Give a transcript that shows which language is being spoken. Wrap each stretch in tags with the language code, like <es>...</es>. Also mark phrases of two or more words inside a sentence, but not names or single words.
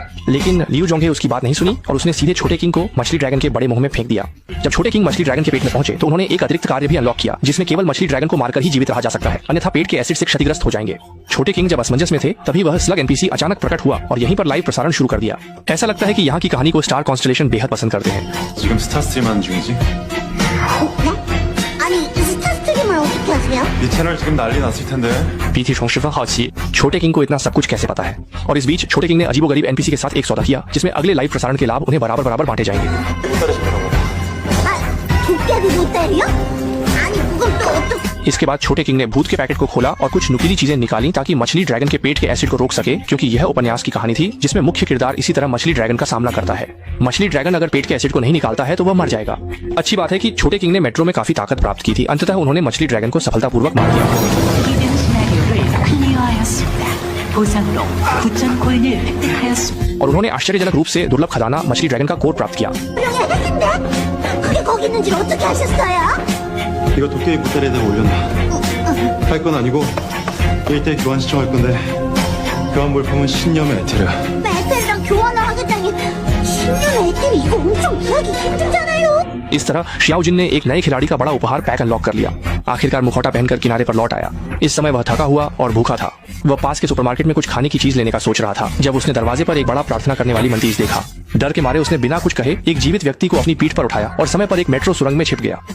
<hi>लेकिन लियू जोंगे उसकी बात नहीं सुनी और उसने सीधे छोटे किंग को मछली ड्रैगन के बड़े मुंह में फेंक दिया। जब छोटे किंग मछली ड्रैगन के पेट में पहुंचे तो उन्होंने एक अतिरिक्त कार्य भी अनलॉक किया, जिसमें केवल मछली ड्रैगन को मारकर ही जीवित रहा जा सकता है, अन्यथा पेट के एसिड से क्षतिग्रस्त हो जाएंगे। छोटे किंग जब असमंजस में थे, तभी वह</hi> <en>slug NPC</en> <hi>अचानक प्रकट हुआ और यहीं पर लाइव प्रसारण शुरू कर दिया। ऐसा लगता है कि यहाँ की कहानी को</hi> <en>star constellation</en> <hi>बेहद पसंद करते हैं।</hi> <ko>지금 스타스트림하는 중이지? 아니 스타스트림을 어떻게 하세요? 이 채널 지금 난리 났을 텐데.</ko> <hi>पीथी शोंग शिफा हाउची छोटे किंग को इतना सब कुछ कैसे पता है। और इस बीच छोटे किंग ने अजीबोगरीब एनपीसी के साथ एक सौदा किया, जिसमें अगले लाइव प्रसारण के लाभ उन्हें बराबर बराबर बांटे जाएंगे।</hi> <ko>도깨비 보따리요? 아니 그건 또 어떻게?</ko> <hi>इसके बाद छोटे किंग ने भूत के पैकेट को खोला और कुछ नुकीली चीजें निकाली ताकि मछली ड्रैगन के पेट के एसिड को रोक सके, क्योंकि यह उपन्यास की कहानी थी जिसमें मुख्य किरदार इसी तरह मछली ड्रैगन का सामना करता है। मछली ड्रैगन अगर पेट के एसिड को नहीं निकालता है तो वह मर जाएगा। अच्छी बात है कि छोटे किंग ने मेट्रो में काफी ताकत प्राप्त की थी। अंततः उन्होंने मछली ड्रैगन को सफलतापूर्वक मार दिया और उन्होंने आश्चर्यजनक रूप से दुर्लभ खजाना मछली ड्रैगन का कोर प्राप्त किया।</hi> <ko>그게 거기 있는지를 어떻게 아셨어요? 이거 도깨비 보따리에다 올렸나? 할 건 아니고 1대 교환 시청할 건데 교환 물품은 신념의 에테르. 메텔이랑 교환을 하겠다니 10년 애들이 이거 엄청 구하기 힘들잖아요.</ko> <hi>इस तरह शियाओजिन ने एक नए खिलाड़ी का बड़ा उपहार</hi> <en>pack unlock</en> <hi>कर लिया। आखिरकार मुखौटा पहनकर किनारे पर लौट आया। इस समय वह थका हुआ और भूखा था। वह पास के सुपरमार्केट में कुछ खाने की चीज लेने का सोच रहा था, जब उसने दरवाजे पर एक बड़ा प्रार्थना करने वाली मंतीज देखा। डर के मारे उसने बिना कुछ कहे एक जीवित व्यक्ति को अपनी पीठ पर उठाया और समय पर एक मेट्रो सुरंग में छिप गया।</hi>